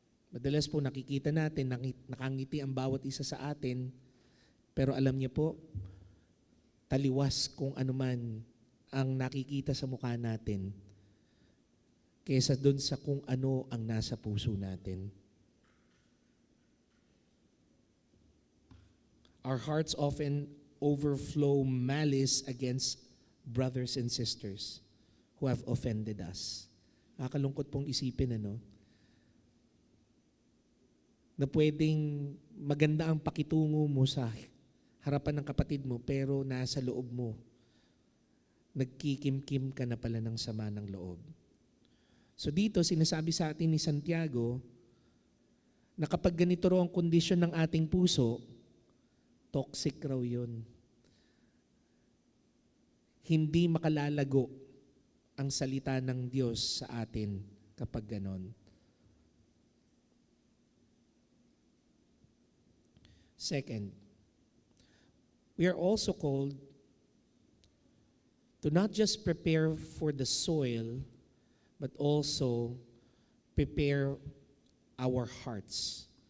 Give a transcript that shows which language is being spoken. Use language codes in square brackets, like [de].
[tl] Madalas po nakikita natin, nakangiti ang bawat isa sa atin, pero alam niyo po, taliwas kung anuman ang nakikita sa mukha natin, kaysa dun sa kung ano ang nasa puso natin. [en] Our hearts often overflow malice against brothers and sisters who have offended us. [tl] Nakakalungkot pong isipin, ano? Na pwedeng maganda ang pakitungo mo sa harapan ng kapatid mo, pero nasa loob mo, nagkikimkim ka na pala ng sama ng loob. So dito, sinasabi sa atin ni Santiago na kapag ganito raw ang kondisyon ng ating puso, toxic raw yun. Hindi makalalago ang salita ng Diyos sa atin kapag ganon. [en] Second, we are also called to not just prepare for the soil, but also prepare our hearts.